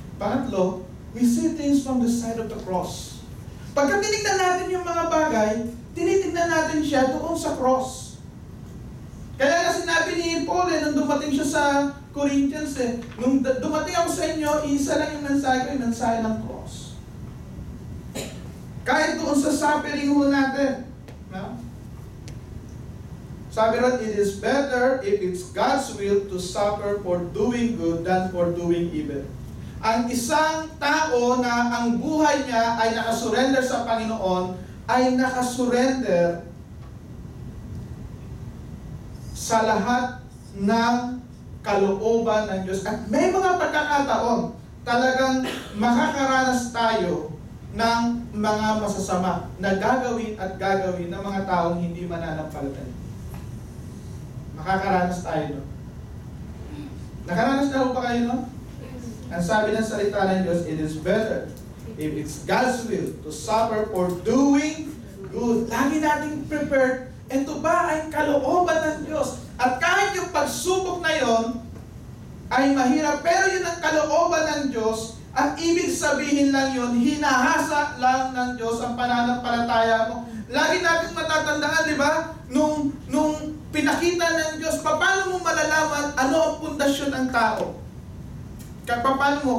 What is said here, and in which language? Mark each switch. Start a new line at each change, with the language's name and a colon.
English: Pangatlo, we see things from the side of the cross.
Filipino: Pagka tinignan natin yung mga bagay, tinitignan natin siya doon sa cross. Kaya nga sinabi ni Paul nung dumating siya sa Corinthians nung dumating ako sa inyo, isa lang yung mensahe ko, yung mensahe ng cross. Kahit doon sa suffering ho natin, no? Sabi rin,
English: it is better if it's God's will to suffer for doing good than for doing evil.
Filipino: Ang isang tao na ang buhay niya ay nakasurrender sa Panginoon, ay nakasurrender sa lahat ng kalooban ng Diyos. At may mga pagkakataon, talagang makakaranas tayo ng mga masasama na gagawin at gagawin ng mga taong hindi mananampalataya. Makakaranas tayo, no? Nakaranas na ba kayo, no? Ang sabi ng salita ng Diyos,
English: it is better if it's God's will to suffer for doing good.
Filipino: Lagi nating prepared. Ito ba ay kalooban ng Diyos? At kahit yung pagsubok na yon ay mahirap, pero yun ang kalooban ng Diyos. Ang ibig sabihin lang yun, hinahasa lang ng Diyos ang pananampalataya mo. Lagi natin matatandaan, di ba? Nung pinakita ng Diyos, paano mo malalaman ano ang pundasyon ng tao? Paano mo?